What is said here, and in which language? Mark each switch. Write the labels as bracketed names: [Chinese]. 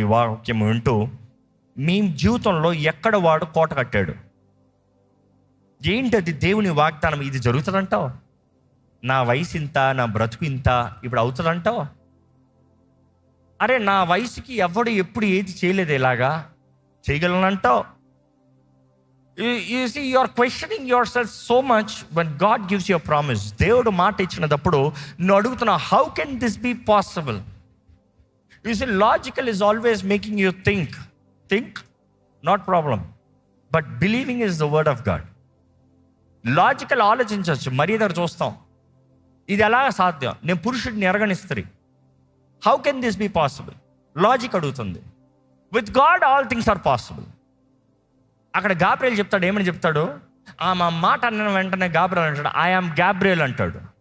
[Telugu] ఈ వాక్యం వింటూ మీ జీవితంలో ఎక్కడ వాడు కోట కట్టాడు? ఏంటది దేవుని వాగ్దానం? ఇది జరుగుతుందంటావు? నా వయసు ఇంత, నా బ్రతుకు ఇంత, ఇప్పుడు అవుతుందంటావు? అరే నా వయసుకి ఎవడు ఎప్పుడు ఏది చేయలేదు, ఇలాగా చేయగలనంటావు? [English] You see, you are questioning yourself so much when God gives you a promise. [Telugu] దేవుడు మాట ఇచ్చినప్పుడు నువ్వు అడుగుతున్నావు, [English] how can this be possible? You see, logical is always making you think, not problem, but believing is the word of God. [Telugu] Logical ఆలోచించవచ్చు, మర్యాద చూస్తాం, ఇది ఎలా సాధ్యం? నేను పురుషుడిని ఎరగని స్త్రీ, [English] How can this be possible? [Telugu] Logic అడుగుతుంది. [English] With God all things are possible. [Telugu] అక్కడ గాబ్రియల్ చెప్తాడు, ఏమని చెప్తాడు? మా మాట అన్న వెంటనే గాబ్రియల్ అంటాడు, [English] I am Gabriel [Telugu] అంటాడు.